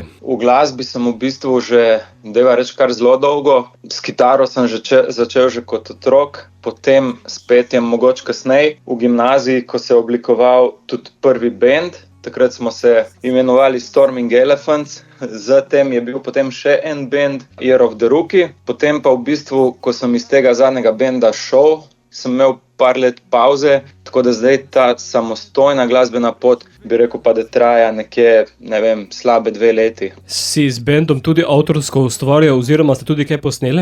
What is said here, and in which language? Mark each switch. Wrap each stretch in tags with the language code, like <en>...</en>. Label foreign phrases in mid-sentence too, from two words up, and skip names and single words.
<sl>V glasbi sem v bistvu že, deva reči, kar zelo dolgo. S kitaro sem začel že kot otrok, potem s petjem mogoče kasneje v gimnaziji, ko se je oblikoval tudi prvi band. Takrat smo se imenovali Storming Elephants, zatem je bil potem še en band, Year of the Rookie. Potem pa v bistvu, ko sem iz tega zadnjega benda šel, sem imel par let pauze, tako da zdaj ta samostojna glasbena pot, bi rekel pa, da traja nekje, ne vem, slabe 2 leti. Si z bendom tudi avtorsko ustvarjal oziroma ste tudi kaj posneli?</sl>